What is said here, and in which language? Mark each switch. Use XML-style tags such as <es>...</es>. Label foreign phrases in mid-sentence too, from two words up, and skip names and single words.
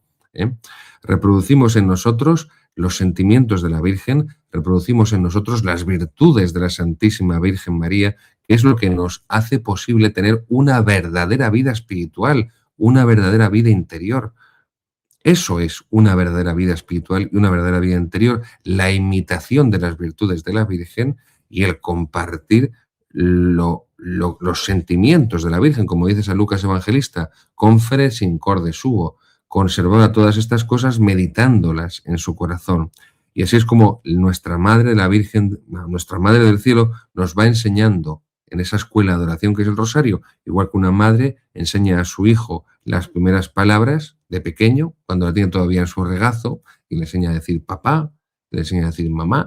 <es>Reproducimos en nosotros los sentimientos de la Virgen, reproducimos en nosotros las virtudes de la Santísima Virgen María, que es lo que nos hace posible tener una verdadera vida espiritual, una verdadera vida interior. Eso es una verdadera vida espiritual y una verdadera vida interior, la imitación de las virtudes de la Virgen y el compartir los sentimientos de la Virgen, como dice San Lucas Evangelista,</es> <la>confere sin corde suo,</la> <es>conservaba todas estas cosas meditándolas en su corazón. Y así es como nuestra Madre, la Virgen, nuestra Madre del Cielo, nos va enseñando en esa escuela de oración que es el rosario, igual que una madre enseña a su hijo las primeras palabras de pequeño, cuando la tiene todavía en su regazo, y le enseña a decir papá, le enseña a decir mamá.</es>